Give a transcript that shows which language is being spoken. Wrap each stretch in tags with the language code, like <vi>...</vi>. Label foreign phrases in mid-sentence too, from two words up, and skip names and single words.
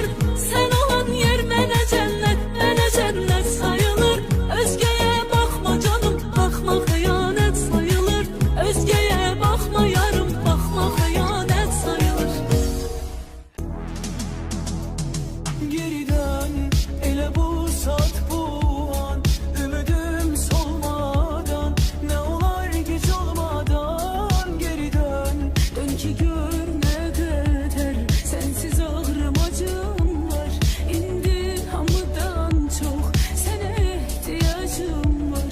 <az>Sən olan yer mənə cənnət sayılır. Özgəyə baxma canım, baxma xəyanət sayılır. Özgəyə baxma yarım, baxma xəyanət sayılır. Geri dön, elə bu saat bu an,</az> <tr>ümidim solmadan, ne olar geç olmadan. Geri dön, Dön ki gör ne kadar sensiz ağrım acım var.</tr> <az>İndi hamıdan</az> <tr>çok sana ihtiyacım var.</tr>